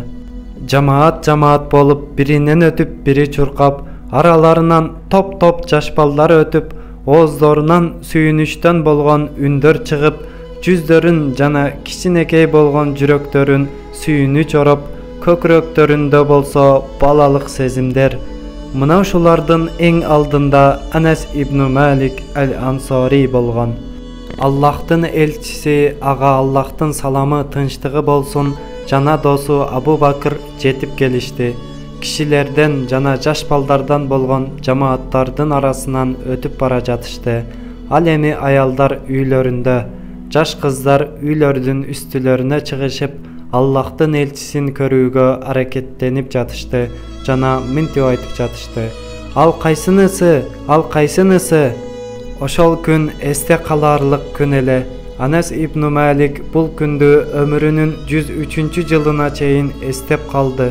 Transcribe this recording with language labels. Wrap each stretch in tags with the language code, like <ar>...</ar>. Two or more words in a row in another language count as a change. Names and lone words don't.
<ky>Жамаат болуп биринен өтүп бири чуркап, араларынан топ жаш балдар өтүп, ооздорунан сүйүнүчтөн болгон үндөр чыгып, жүздөрүн жана кичинекей болгон жүрөктөрүн сүйүнүч ороп, көкүрөктөрүндө болсо балалык сезимдер. Мына ушулардын эң алдында Анас ибн Малик el-Ansari болгон. Аллахтын элчиси ага Аллахтын саламы тынчтыгы болсун жана досу Абу Бакр жетип келишти. Кишилерден жана жаш балдардан болгон жамааттардын арасынан өтүп бара жатышты. Ал эми аялдар үйлөрүндө, жаш кыздар үйлөрдүн үстүлөрүнө чыгышып, Аллахтын элчисин көрүүгө аракеттенип жатышты жана мынтип айтып жатышты. Ал кайсынысы? Ошол күн эсте каларлык күн эле. Анас ибн Малик бул күндү өмүрүнүн 103 жылына чейин эстеп калды.</ky>